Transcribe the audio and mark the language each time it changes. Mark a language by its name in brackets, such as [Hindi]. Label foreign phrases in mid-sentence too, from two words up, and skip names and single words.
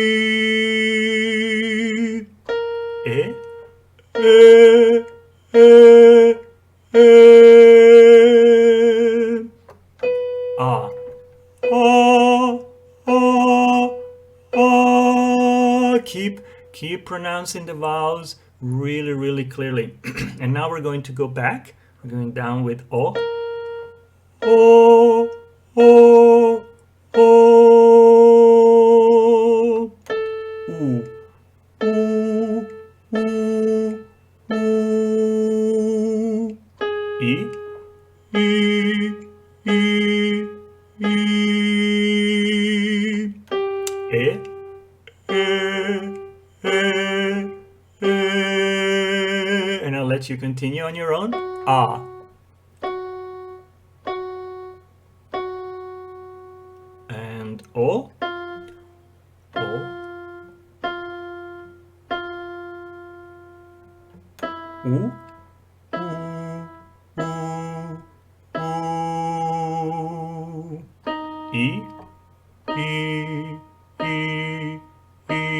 [English] E, e, e, e. A, a, a, a. Keep pronouncing the vowels really, really clearly. And now we're going to go back. We're going down with O. O, O, O. U, U, U, U. E, E, E, E. E, and I'll let you continue on your own. Ah. And O. O. U. U. U. U. E. E. E. E.